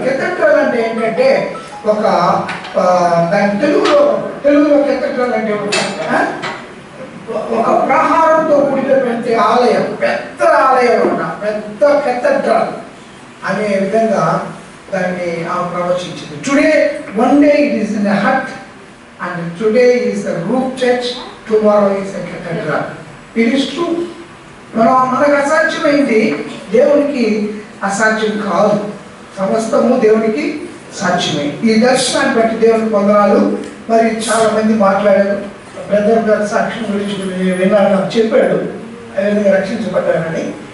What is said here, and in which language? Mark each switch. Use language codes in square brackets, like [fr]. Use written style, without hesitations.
[te] Cathedral అంటే ఏంటంటే ఒక దాని తెలుగులో కేథడ్రల్ అంటే ఒక ప్రహారంతో కూడినటువంటి ఆలయం, పెద్ద ఆలయం అన్న పెద్ద కేథడ్రల్ అనే విధంగా దాన్ని ప్రవచించింది. [en] Today one day it is in a hut and today is the roof church, tomorrow is a cathedral. It is true. [te] మనకు అసాధ్యమైంది దేవునికి అసాధ్యం కాదు, సమస్తము దేవునికి సాధ్యమే. ఈ దర్శనాన్ని బట్టి దేవుని పొందనాలు. మరి చాలా మంది మాట్లాడారు. బ్రదర్ గారి సాక్ష్యం గురించి విన్నాను, నాకు చెప్పాడు ఆయన రక్షించబడ్డానని.